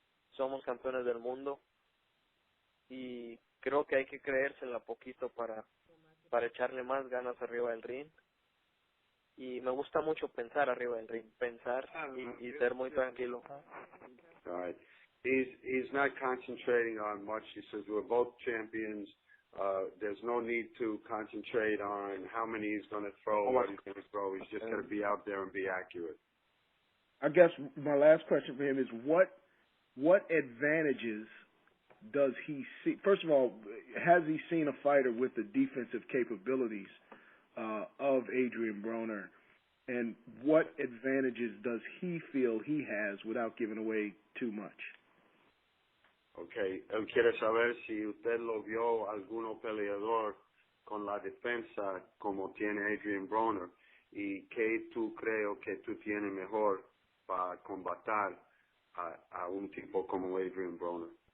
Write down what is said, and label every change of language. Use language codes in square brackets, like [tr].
[es] Somos campeones del mundo y creo que hay que creérsela poquito para echarle más ganas arriba del ring. Y me gusta mucho pensar arriba del ring, pensar y ser muy tranquilo. [en] All right. He's not concentrating on much. He says we're both champions. There's no need to concentrate on how many he's going to throw, what he's going to throw. He's just going to be out there and be accurate. I guess my last question for him is what advantages does he see? First of all, has he seen a fighter with the defensive capabilities of Adrien Broner? And what advantages does he feel he has without giving away too much? [es] Okay, él quiere saber si usted lo vio alguno peleador con la defensa como tiene Adrien Broner y qué tú creo que tú tienes mejor para combatir a un tipo como Adrien Broner.